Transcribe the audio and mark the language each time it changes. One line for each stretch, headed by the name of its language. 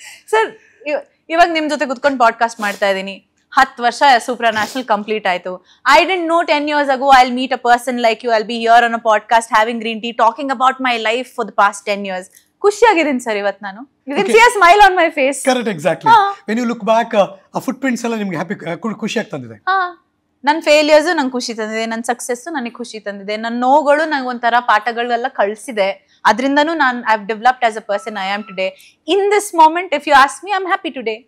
Kannada: Sir, ಇವಾಗ ನಿಮ್ ಜೊತೆ ಕುತ್ಕೊಂಡು ಪಾಡ್ಕಾಸ್ಟ್ ಮಾಡ್ತಾ ಇದ್ದೀನಿ. 10 ವರ್ಷ ಸೂಪ್ರಾ ನ್ಯಾಷನಲ್ ಕಂಪ್ಲೀಟ್ ಆಯ್ತು.
English: I didn't know 10 years ago I'll meet a person like you. I'll be here on a podcast having green tea talking about my life for the past 10 years.
Kannada: ಖುಷಿಯಾಗಿದ್ದೀನಿ sir ಇವತ್ತು ನಾನು.
English: You can see a smile on my face. Correct, exactly. When you look back,
Kannada: ಆ ಫುಟ್‌ಪ್ರಿಂಟ್ಸ್ ಎಲ್ಲ ನಿಮಗೆ ಖುಷಿಯಾಗಿ ತಂದಿದೆ. ನನ್ನ failures ನಂಗೆ ಖುಷಿ ತಂದಿದೆ, ನನ್ನ ಸಕ್ಸಸ್ ನನಗೆ ಖುಷಿ ತಂದಿದೆ, ನನ್ನ ನೋವುಗಳು ನಂಗೆ ಒಂಥರ ಪಾಠಗಳೆಲ್ಲ ಕಳಿಸಿದೆ. ಅದರಿಂದನೂ ನಾನು
English: I have developed as a person I am today. In this moment if you ask me, I am happy today.